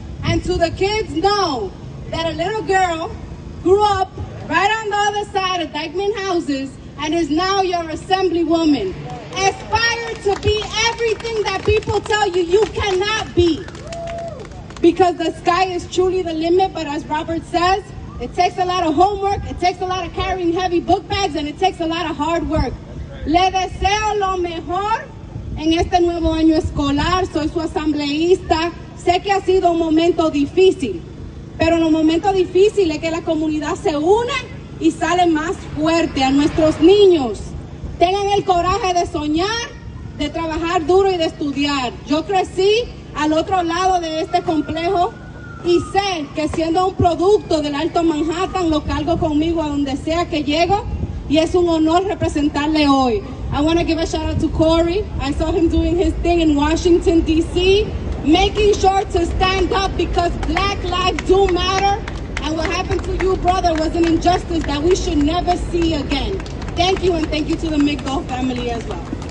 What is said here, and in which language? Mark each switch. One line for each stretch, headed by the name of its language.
English: And to the kids, know that a little girl grew up right on the other side of Dyckman Houses and is now your assemblywoman. Aspire to be everything that people tell you you cannot be. Because the sky is truly the limit, but as Robert says, it takes a lot of homework, it takes a lot of carrying heavy book bags, and it takes a lot of hard work.
Spanish: Le deseo lo mejor en este nuevo año escolar. Soy su asambleísta. Sé que ha sido un momento difícil, pero en los momentos difíciles es que la comunidad se une y sale más fuerte. A nuestros niños, tengan el coraje de soñar, de trabajar duro y de estudiar. Yo crecí al otro lado de este complejo y sé que siendo un producto del Alto Manhattan lo cargo conmigo a donde sea que llego y es un honor representarle hoy.
English: I want to give a shout out to Korey. I saw him doing his thing in Washington, D.C., making sure to stand up because Black lives do matter. And what happened to you, brother, was an injustice that we should never see again. Thank you, and thank you to the Migdol family as well.